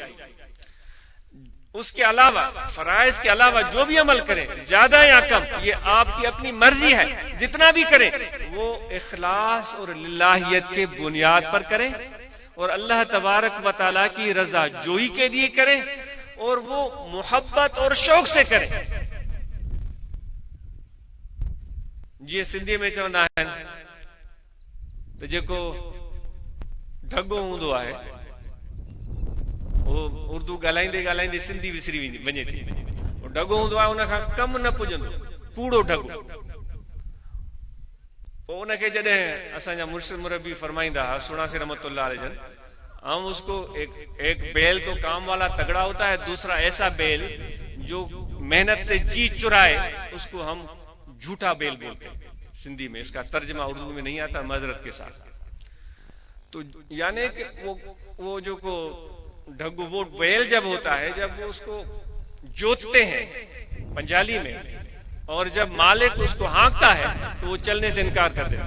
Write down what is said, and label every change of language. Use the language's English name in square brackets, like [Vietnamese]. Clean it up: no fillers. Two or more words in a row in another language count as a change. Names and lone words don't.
[Urdu] اس کے علاوہ، فرائض کے علاوہ جو بھی عمل کریں زیادہ یا کم یہ آپ کی اپنی مرضی ہے، جتنا بھی کریں وہ اخلاص اور للہیت کے بنیاد پر کریں، اور اللہ تبارک و تعالیٰ کی رضا جوئی کے لیے کریں، اور وہ محبت اور شوق سے کریں۔ [Sindhi] जीअं सिंधी में चवंदा आहिनि त जेको ढगो हूंदो आहे उहो उर्दू ॻाल्हाईंदे ॻाल्हाईंदे सिंधी विसरी वञे थी। ढगो हूंदो आहे उन खां कमु न पुॼंदो, कूड़ो ढगो। पोइ उनखे जॾहिं असांजा मुर्शिद मुरब्बी फरमाईंदा हुआ सुणासी रहमतुल्लाह अलैह जन, [Urdu] ہم اس کو ایک بیل تو کام والا تگڑا ہوتا ہے، دوسرا ایسا بیل جو محنت سے جی چرائے اس کو ہم جھوٹا بیل بولتے ہیں سندھی میں. اس کا ترجمہ اردو میں نہیں آتا، معذرت کے ساتھ۔ تو یعنی کہ وہ [Sindhi] जो को ढगो, [Urdu] وہ بیل جب ہوتا ہے، جب وہ اس کو جوتتے ہیں پنجالی میں، اور جب مالک اس کو ہانکتا ہے تو وہ چلنے سے انکار کر دیتا ہے.